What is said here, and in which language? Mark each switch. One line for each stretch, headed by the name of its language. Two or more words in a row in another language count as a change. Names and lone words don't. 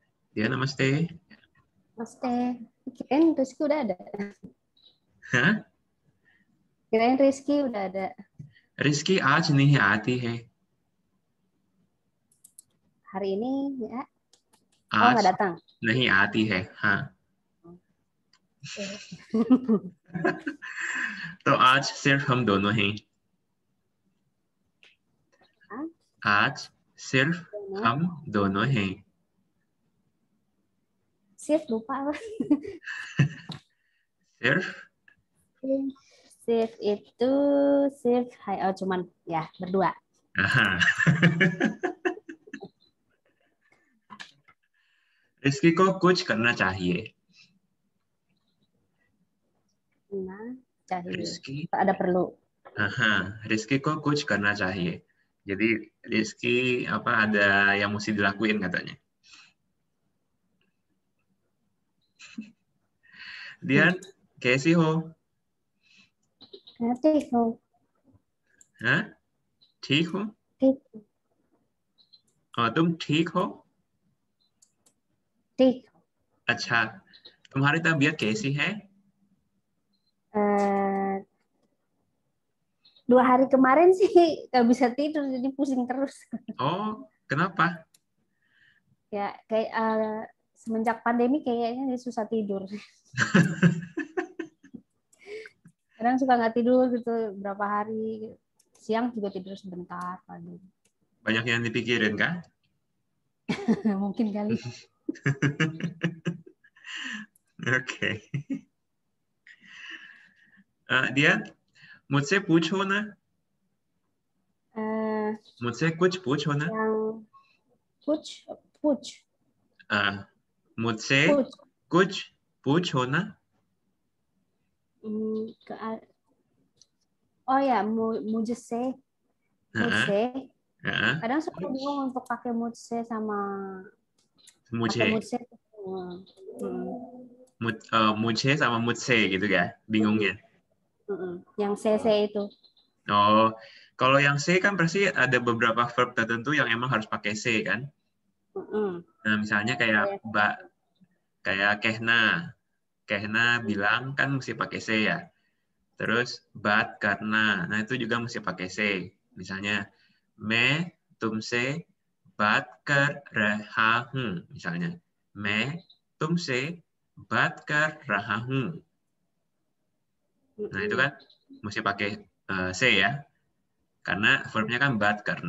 Indonesian: Dia namaste. Mas Teh, kirain Rizky udah ada. Hah? Kirain Rizky udah ada.
Hindi: Rizky आज नहीं आती है.
Indonesian: Hari ini ya. Oh,
Hindi: आज
Indonesian: nggak datang.
Hindi: नहीं आती है. हाँ. तो आज सिर्फ हम दोनों हैं. आज सिर्फ हम दोनों हैं.
Indonesian: Shift lupa apa?
Hindi: सिर्फ.
Indonesian: Shift itu shift oh, cuman ya berdua.
Hindi: हाँ. rizky को कुछ करना चाहिए.
Indonesian: Nah, cahaya. rizky. Ada perlu.
Hindi: हाँ. rizky को कुछ करना चाहिए.
Indonesian: Jadi Rizky apa ada yang mesti dilakuin katanya.
Hindi: Dian, कैसी हो? ठीक हो. हाँ? ठीक हो? ठीक. तुम ठीक हो? ठीक. अच्छा, तुम्हारी तबीयत कैसी है?
Indonesian: 2 hari kemarin sih nggak bisa tidur jadi pusing terus. Oh, kenapa? Ya kayak semenjak pandemi kayaknya dia susah tidur. Kadang suka nggak tidur gitu berapa hari. Siang juga tidur sebentar pagi. Banyak yang dipikirin kan? Mungkin kali.
Hindi: ओके. दिया मुझसे पूछो ना. मुझसे कुछ पूछो ना.
Indonesian: Yang puch.
Hindi: मुझसे Puch. कुछ पूछो ना.
Indonesian: Oh ya, mujese. Mujese. Kadang suka bingung untuk pakai mujese sama मुझे. pakai mujese. मुझे sama मुझसे gitu ya, bingungnya. Yang CC itu. Oh, kalau yang C kan pasti ada beberapa verb tertentu yang emang harus pakai C kan. Nah, misalnya kayak kayak Kehna bilang kan mesti pakai C ya. Terus
Hindi: बात करना,
Indonesian: nah itu juga mesti pakai C. Misalnya
Hindi: मैं तुमसे बात कर रहा हूँ,
Indonesian: misalnya
Hindi: मैं तुमसे बात कर रहा हूँ.
Indonesian: Nah itu kan mesti pakai C ya, karena verbnya kan
Hindi: बात करना.